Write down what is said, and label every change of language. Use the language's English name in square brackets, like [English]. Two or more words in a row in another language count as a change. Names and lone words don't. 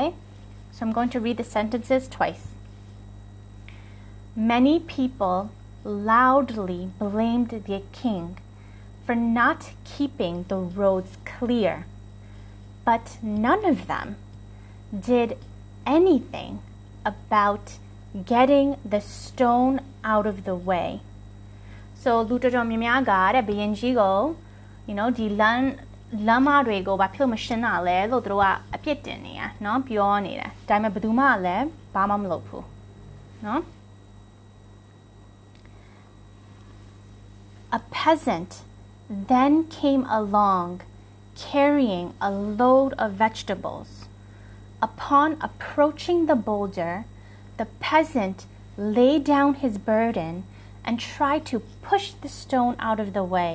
[English] So I'm going to read the sentences twice. Many people loudly blamed the king for not keeping the roads clear, but none of them did anything about getting the stone out of the way. [Burmese] So လူတော်တော်များများကတဲ့ဘုရင်ကြီးကို ဒီလမ်းမတွေကိုဘာဖြစ်မရှင်းတာလဲလို့သူတို့ကအပြစ်တင်နေတာเนาะပြောနေတယ်ဒါပေမဲ့ဘယ်သူမှလည်းဘာမှမလုပ်ဘူးเนาะ [English] A peasant then came along carrying a load of vegetables. Upon approaching the boulder, the peasant laid down his burden and tried to push the stone out of the way.